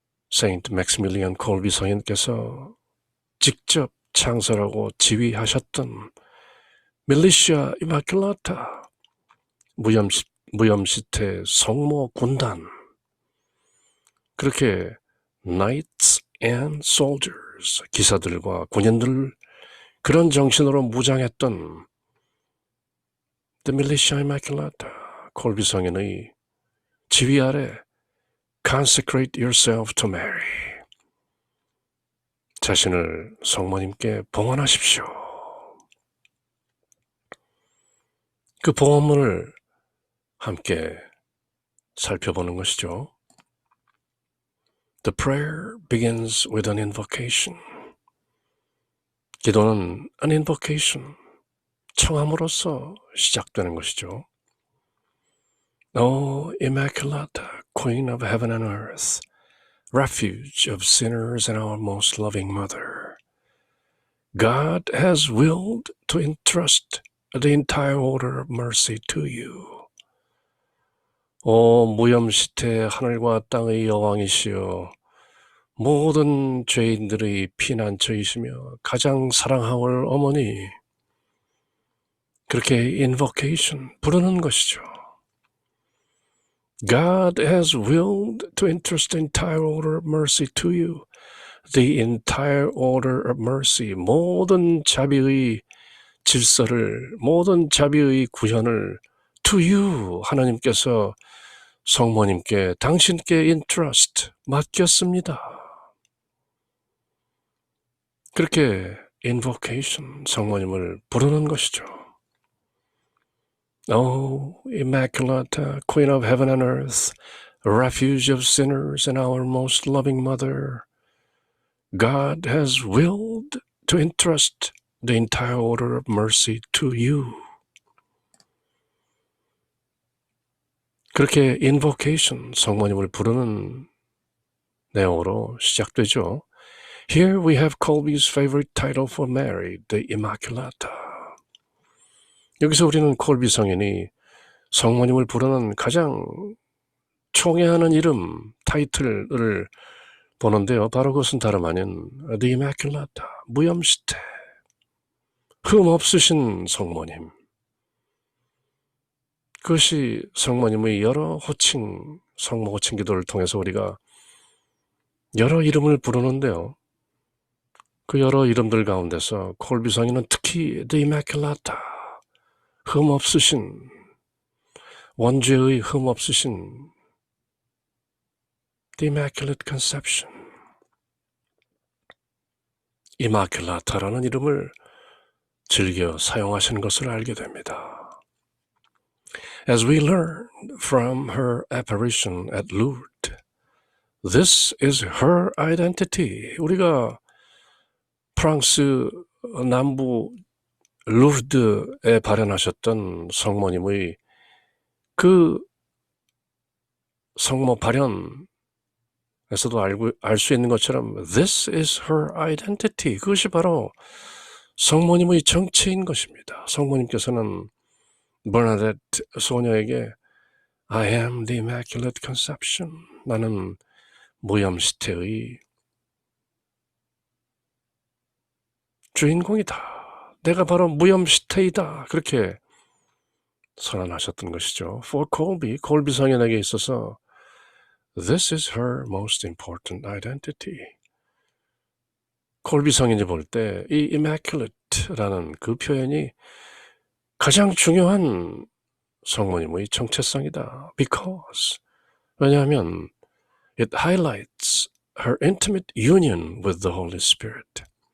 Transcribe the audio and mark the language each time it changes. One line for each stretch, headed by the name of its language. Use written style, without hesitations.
Korean: Saint Maximilian Kolbe 성인께서 직접 창설하고 지휘하셨던 Militia Immaculata, 무염시태 성모 군단, 그렇게
English: Knights and Soldiers,
Korean: 기사들과 군인들, 그런 정신으로 무장했던 The Militia Immaculata, 콜비 성인의 지휘 아래
English: consecrate yourself to Mary.
Korean: 자신을 성모님께 봉헌하십시오. 그 봉헌문을 함께 살펴보는 것이죠.
English: The prayer begins with an invocation.
Korean: 기도는
English: an invocation,
Korean: 청함으로써 시작되는 것이죠.
English: O Immaculata, Queen of heaven and earth, refuge of sinners and our most loving Mother, God has willed to entrust the entire order of mercy to you.
Korean: 오 무염시태 하늘과 땅의 여왕이시여, 모든 죄인들의 피난처이시며 가장 사랑하올 어머니, 그렇게 invocation, 부르는 것이죠.
English: God has willed to entrust the entire order of mercy to you. The entire order of mercy,
Korean: 모든 자비의 질서를, 모든 자비의 구현을
English: to you,
Korean: 하나님께서 성모님께, 당신께 entrust, 맡겼습니다. 그렇게 invocation, 성모님을 부르는 것이죠.
English: O Immaculata, Queen of heaven and earth, refuge of sinners and our most loving Mother, God has willed to entrust the entire order of mercy to you.
Korean: 그렇게 invocation, 성모님을 부르는 내용으로 시작되죠.
English: Here we have Colby's favorite title for Mary, the Immaculata.
Korean: 여기서 우리는 콜비 성인이 성모님을 부르는 가장 총애하는 이름, 타이틀을 보는데요. 바로 그것은 다름 아닌 The Immaculata, 무염시태, 흠없으신 성모님. 그것이 성모님의 여러 호칭, 성모 호칭 기도를 통해서 우리가 여러 이름을 부르는데요. 그 여러 이름들 가운데서 콜비 성인은 특히 The Immaculata, 흠없으신, 원죄의 흠없으신 The Immaculate Conception, Immaculata라는 이름을 즐겨 사용하시는 것을 알게 됩니다.
English: As we learned from her apparition at Lourdes, this is her identity.
Korean: 우리가 프랑스 남부 루르드에 발현하셨던 성모님의 그 성모 발현에서도 알 수 있는 것처럼
English: This is her identity.
Korean: 그것이 바로 성모님의 정체인 것입니다. 성모님께서는 버나데트 소녀에게
English: I am the Immaculate Conception.
Korean: 나는 무염시태의 주인공이다. 내가 바로 무염시태이다. 그렇게 선언하셨던 것이죠.
English: For Colby,
Korean: 콜비 성인에게 있어서
English: This is her most important identity.
Korean: 콜비 성인이 볼 때 이 Immaculate라는 그 표현이 가장 중요한 성모님의 정체성이다.
English: Because,
Korean: 왜냐하면
English: it highlights her intimate union with the Holy Spirit.